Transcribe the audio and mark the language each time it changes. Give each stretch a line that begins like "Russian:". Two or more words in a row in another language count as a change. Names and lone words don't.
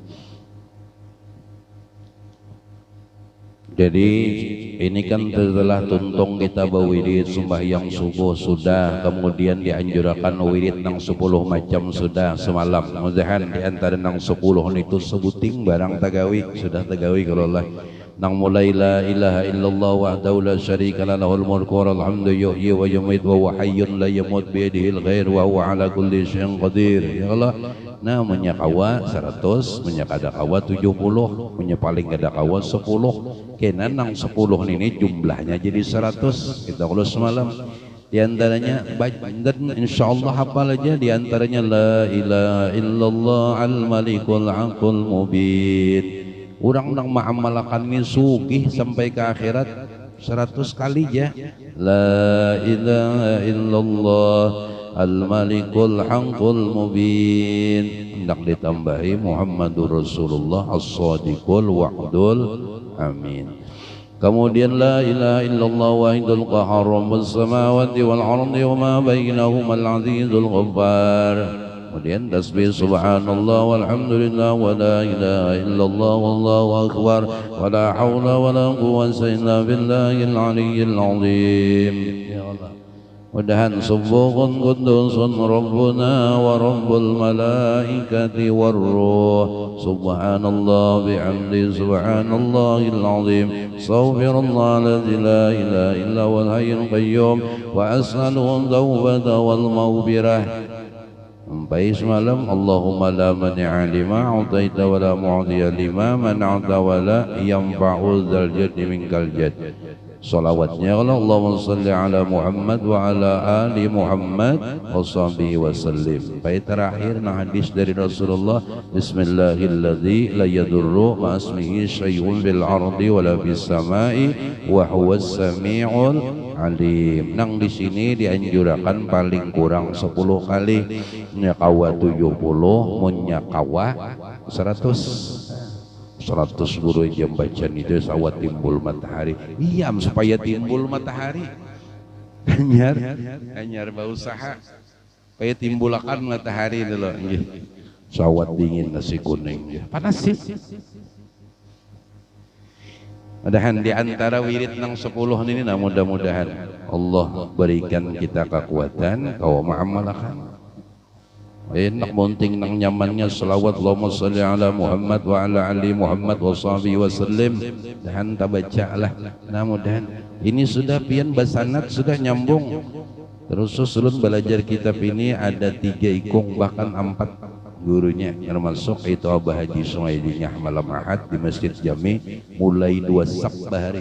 Banjar: Jadi ini kan setelah tuntung kita berwirid sembahyang subuh sudah, kemudian dianjurkan wirid nang 10 macam sudah semalam. Mudahan di antara nang 10 itu sebuting barang tagawi sudah tagawi kalau Allah. nang mulai
Arabic: لا إله إلا الله وحده لا شريك له له الملك وله الحمد يحيي ويميت وهو حي لا يموت بيده الخير وهو على كل شيء قدير. يا الله,
Banjar: nah menyakawa 100, menyakada kawa 70, menyepaling kada kawa 10. Kena nang 10 ini jumlahnya jadi 100. Kita kalau semalam di antaranya dan insyaallah hafal aja, di antaranya
Arabic: لا إله إلا الله الملك الحق المبين.
Banjar: Orang nang ma'amalakan ini sugih sampai ke akhirat 100 kali ya.
Arabic: لا إله إلا الله الملك الحق المبين.
Banjar: Hendak ditambahi
Arabic: محمد رسول الله الصادق الوعد الأمين. Kemudian لا إله إلا الله الواحد القهار رب السماوات والأرض وما بينهما العزيز الغفار. Kemudian tasbih سبحان الله والحمد لله ولا إله إلا الله والله أكبر ولا حول ولا قوة إلا بالله العلي العظيم. يا الله mudahan سبوح قدوس ربنا ورب الملائكة والروح. سبحان الله وبحمده سبحان الله العظيم. أستغفر الله الذي لا إله إلا هو الحي القيوم وأسأله التوبة والمغفرة.
Banjar: Sampai semalam
Arabic: اللهم لا مانع لما أعطيت ولا معطي لما منعت ولا ينفع ذا الجد منك الجد. Salawatnya اللهم صل على محمد وعلى آل محمد وصحبه وسلم.
Banjar: Sampai terakhir nah hadis dari Rasulullah,
Arabic: بسم الله الذي لا يضر مع اسمه شيء في الأرض ولا في السماء وهو السميع العليم.
Banjar: Nang di sini dianjurkan paling kurang 10 kali, nyakawa 70, munyakawa 100 guru jam bacaan itu sawat timbul matahari. Iya, supaya timbul matahari. Anyar berusaha supaya timbulakan matahari dulu. Sawat dingin nasi kuning. Panas sih. Mudahan di antara wirid nang 10 ini, nah mudah-mudahan Allah berikan kita kekuatan kau ma'amalakan. Enak monting nang nyamannya selawat
Arabic: اللهم صل على محمد وعلى آل محمد وصحبه وسلم.
Banjar: Dan tabaca lah. Nah mudahan ini sudah pian basanat sudah nyambung. Terus ulun belajar kitab ini ada 3 ikung bahkan 4 gurunya, termasuk itu Abah Haji Sunaidinya malam Ahad di Masjid Jami mulai 2 Sabtu hari.